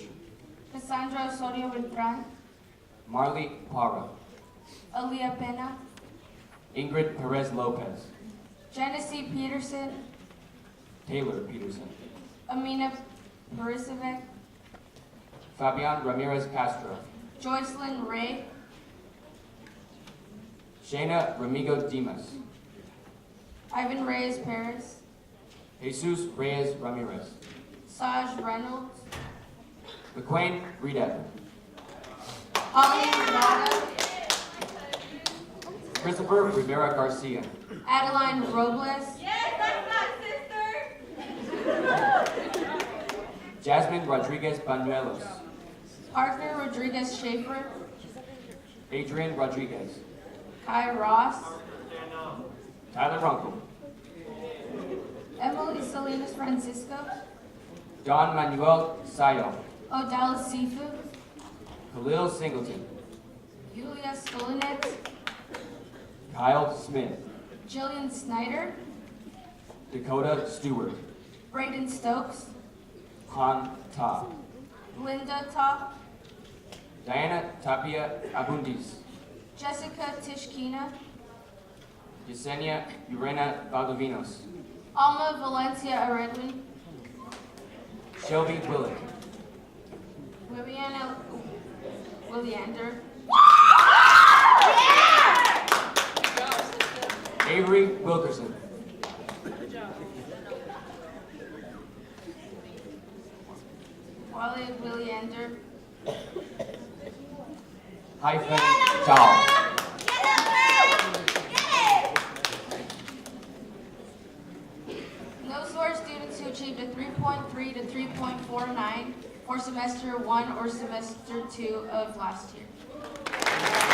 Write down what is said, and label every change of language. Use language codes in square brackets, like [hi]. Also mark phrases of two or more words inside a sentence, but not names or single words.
[en] Cassandra Osorio Beltran, Marley Parra, Aaliyah Pena, Ingrid Perez Lopez, Genesee Peterson, Taylor Peterson, Amina Borisovec, Fabian Ramirez Castro, Joycelyn Ray, Shayna Ramigo Dimas, Ivan Reyes Perez, Jesus Reyes Ramirez, Saj Reynolds, McQuain Redev, Holly Rivada, Christopher Rivera Garcia, Adeline Robles, Jasmine Rodriguez Banuelos, Parker Rodriguez Schaefer, Adrian Rodriguez, Kai Ross, Tyler Runkle, Emily Salinas Francisco, Don Manuel Sayo, Odell Sifu, Khalil Singleton, Julia Skolinet, Kyle Smith, Jillian Snyder, Dakota Stewart, Braden Stokes, Han Ta, Linda Top, Diana Tapia Abundis, Jessica Tishkina, Yesenia Urena Valdovinos, Alma Valencia Aredwin, Shelby Willick, Viviana Williander, Avery Wilkerson, Wally Williander, Hyphen Chao. Those who are students who achieved a 3.3 to 3.49 for semester 1 or semester 2 of last year.